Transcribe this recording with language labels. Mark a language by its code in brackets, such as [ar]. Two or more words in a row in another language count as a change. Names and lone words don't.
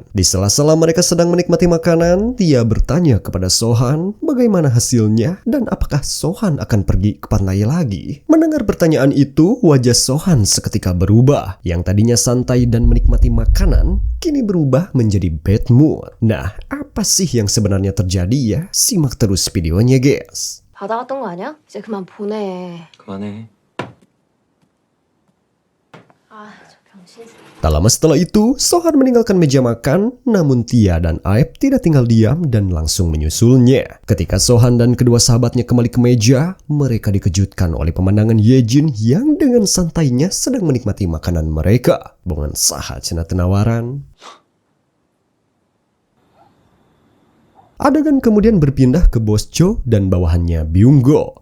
[id] Di sela-sela mereka sedang menikmati makanan, Tia bertanya kepada Sohan bagaimana hasilnya dan apakah Sohan akan pergi ke pantai lagi. Mendengar pertanyaan itu, wajah Sohan seketika berubah. Yang tadinya santai dan menikmati makanan, kini berubah menjadi [en] bad mood. [id] Nah, apa sih yang sebenarnya terjadi ya? Simak terus videonya, guys. [ko] 받아갔던 거 아니야? 이제 그만 보내. 그만해. 아, 저 병신. [id] Tak lama setelah itu, Sohan meninggalkan meja makan, namun Tia dan Aep tidak tinggal diam dan langsung menyusulnya. Ketika Sohan dan kedua sahabatnya kembali ke meja, mereka dikejutkan oleh pemandangan Yejin yang dengan santainya sedang menikmati makanan mereka. [su] Bongan saha cenah tenawaran. [id] Adegan kemudian berpindah ke Bos Jo dan bawahannya Byung-go.